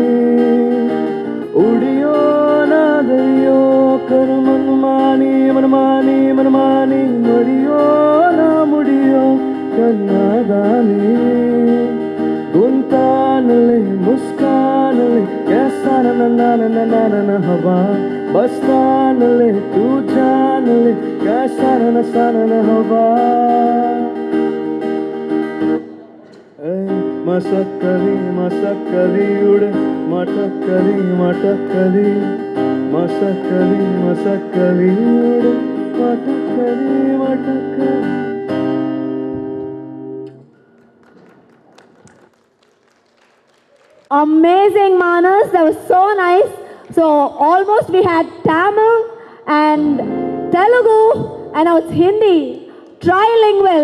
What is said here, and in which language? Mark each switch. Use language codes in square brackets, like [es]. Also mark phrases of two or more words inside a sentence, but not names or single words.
[hi] उड़ियो ना धरियो कर मनमानी बढ़ियो ना मुड़ियो कर नादानी. गुनतान ले मुस्कान ले कैसा न हवा बस्तान ले तू जान ले कैसा न हवा. मसकली, उड़ू मटकली, मसकली, उड़ू मटकली. [en] Amazing, Manas. That was so nice. So almost we had Tamil and Telugu and now it's Hindi. Trilingual.